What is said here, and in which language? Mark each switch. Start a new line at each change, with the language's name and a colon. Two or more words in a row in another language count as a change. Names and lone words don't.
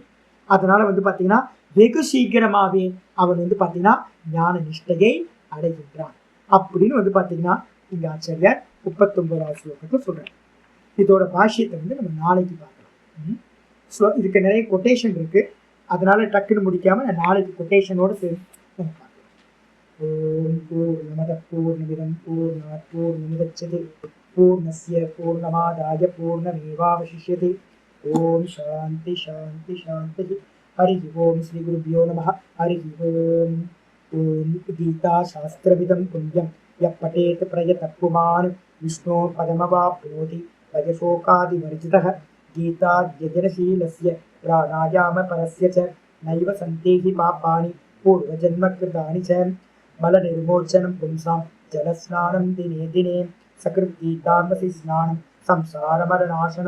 Tamil: அதனால பாத்தீங்கன்னா வெகு சீக்கிரமாவே அவன் பாத்தீங்கன்னா ஞான நிஷ்டையை அடைகின்றான் அப்படின்னு பாத்தீங்கன்னா இங்க ஆச்சாரியார் 39வது ஸ்லோகத்தை சொல்றாரு. இதோட பாஷ்யத்தை நம்ம நாளைக்கு பார்க்கலாம். இதுக்கு நிறைய கொட்டேஷன் இருக்கு, அதனால டக்குன்னு முடிக்காம நான் நாளைக்கு கொட்டேஷனோட சேர்ந்து பார்க்கலாம்.
Sanskrit: ॐ पूर्णमदः पूर्णमिदं पूर्णात् पूर्णमुदच्यते पूर्णस्य पूर्णमादाय पूर्णमेवावशिष्यते. ॐ शान्ति शान्ति शान्ति. हरि ॐ। श्री गुरुभ्यो नमः. हरि ॐ। ॐ गीता शास्त्रविदं पुण्यं यः பठेत प्रयतः पुमान् विष्णो पदमवाप्नोति भजशोकादिवर्जितः. गीता यजनशीलस्य प्राणायामपरस्य च नैव सन्तेहि पापानि पूर्वजन्मकृतानि च. मलनिर्मोचनं पुंसां जलस्नानं दिने दिने सकृद्गीतामसि स्नानं संसारमरनाशनं.